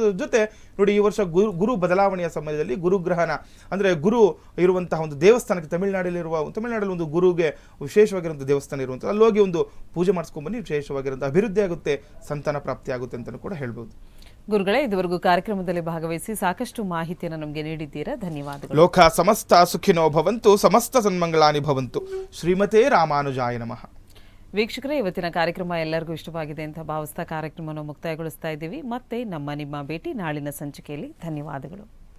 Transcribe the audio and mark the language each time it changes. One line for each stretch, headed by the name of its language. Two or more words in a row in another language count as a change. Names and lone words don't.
Kannada: ಅದ್ರ ಜೊತೆ ನೋಡಿ, ಈ ವರ್ಷ ಗುರು ಬದಲಾವಣೆಯ ಸಮಯದಲ್ಲಿ ಗುರುಗ್ರಹಣ ಅಂದರೆ ಗುರು ಇರುವಂತಹ ಒಂದು ದೇವಸ್ಥಾನಕ್ಕೆ ತಮಿಳುನಾಡಲ್ಲಿ ಒಂದು ಗುರುಗೆ ವಿಶೇಷವಾಗಿರುವಂಥ ದೇವಸ್ಥಾನ ಇರುವಂಥದ್ದು, ಅಲ್ಲಿ ಹೋಗಿ ಒಂದು ಪೂಜೆ ಮಾಡಿಸ್ಕೊಂಡ್ಬನ್ನಿ. ವಿಶೇಷವಾಗಿರುವಂಥ ಅಭಿವೃದ್ಧಿ ಆಗುತ್ತೆ, ಸಂತಾನ ಪ್ರಾಪ್ತಿ ಆಗುತ್ತೆ ಅಂತಲೂ ಕೂಡ ಹೇಳ್ಬೋದು. ಗುರುಗಳೇ, ಇದುವರೆಗೂ ಕಾರ್ಯಕ್ರಮದಲ್ಲಿ ಭಾಗವಹಿಸಿ ಸಾಕಷ್ಟು ಮಾಹಿತಿಯನ್ನು ನಮಗೆ ನೀಡಿದ್ದೀರಾ, ಧನ್ಯವಾದಗಳು.
Sanskrit: ಲೋಕ ಸಮಸ್ತ ಸುಖಿನೋ ಭವಂತು, ಸಮಸ್ತ ಸನ್ಮಂಗಳಾನಿ ಭವಂತು. ಶ್ರೀಮತೆ ರಾಮಾನುಜಾಯ ನಮಃ.
Kannada: ವೀಕ್ಷಕರೇ, ಇವತ್ತಿನ ಕಾರ್ಯಕ್ರಮ ಎಲ್ಲರಿಗೂ ಇಷ್ಟವಾಗಿದೆ ಅಂತ ಭಾವಿಸ್ತಾ ಕಾರ್ಯಕ್ರಮವನ್ನು ಮುಕ್ತಾಯಗೊಳಿಸ್ತಾ ಇದ್ದೀವಿ. ಮತ್ತೆ ನಿಮ್ಮ ಭೇಟಿ ನಾಳಿನ ಸಂಚಿಕೆಯಲ್ಲಿ. ಧನ್ಯವಾದಗಳು.